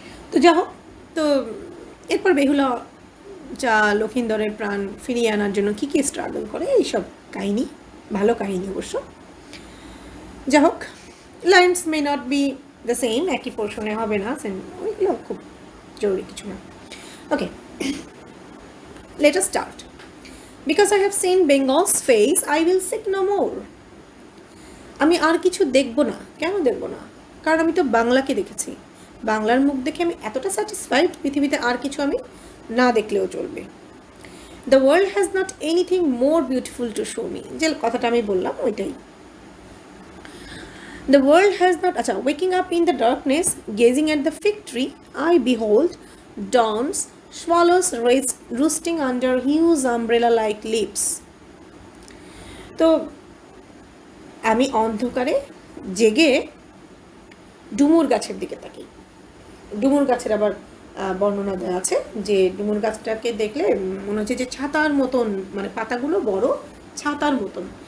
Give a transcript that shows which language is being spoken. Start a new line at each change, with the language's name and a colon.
Bangla: তো যা হোক, তো এরপর বেহুলা যা লক্ষিন্দরের প্রাণ ফিরিয়ে আনার জন্য কী কী স্ট্রাগল করে, এইসব কাহিনী, ভালো কাহিনী অবশ্য। যা হোক,
English: lines may not be the same,
Bangla: একই পোর্শনে হবে না, ওইগুলো খুব জরুরি কিছু না।
English: Okay, let us start. Because I have seen Bengal's face, I will seek no more.
Bangla: আমি আর কিছু দেখব না। কেন দেখব না? কারণ আমি তো বাংলাকে দেখেছি। বাংলার মুখ দেখে আমি এতটা স্যাটিসফাইড, পৃথিবীতে আর কিছু আমি না দেখলেও চলবে।
English: the world has not anything more beautiful to show me,
Bangla: যে কথাটা আমি বললাম ওইটাই।
English: The world has not, waking up in the darkness, gazing at the fig tree, I behold dawns, swallows roosting under huge umbrella-like leaves.
Bangla: তো আমি অন্ধকারে জেগে ডুমুর গাছের দিকে তাকি। ডুমুর গাছের আবার বর্ণনা দেওয়া আছে যে ডুমুর গাছটাকে দেখলে মনে হচ্ছে যে ছাতার মতন, মানে পাতাগুলো বড় ছাতার মতন।